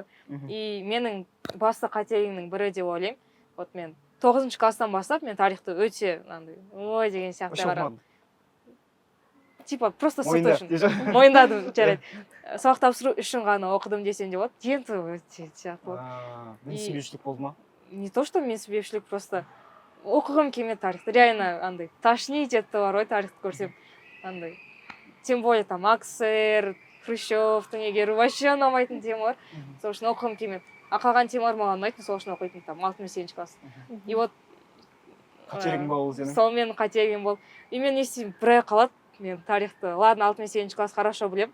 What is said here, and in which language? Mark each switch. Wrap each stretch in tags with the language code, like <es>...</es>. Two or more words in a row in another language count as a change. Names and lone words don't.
<kk>И менің басты қателігімнің бірі деп ойлаймын. Вот мен 9 класстан бастап мен тарихты өте андай ой деген сияқты қарадым.</kk> <ru>Типа просто</ru> <kk>сыты үшін. Мойындадым, жарайды. Сабақ тапсыру үшін ғана оқыдым десем де болады. Енді өте сияқты болды. Менсінбеушілік болды ма?</kk> <ru>Не то, что</ru> <kk>менсінбеушілік, просто оқығым келмеді тарихты. Реально андай тошнить етті бар ғой тарихты көрсем. Андай.</kk> <ru>Тем более там</ru> <kk>АКСР, Хрущевтың егер вообще ұнамайтын темалар. Сол үшін оқығым келмеді. А қалған темалар маған ұнайтын, сол үшін оқитын там 6 мен 7 класс.</kk> <ru>И вот</ru> <kk>қателігің болды сенің. Сол менің қателігім болды. И мен не істеймін, бір ай қалады. Мен тарихты, ладно, 6 мен 7 класс хорошо білем.</kk>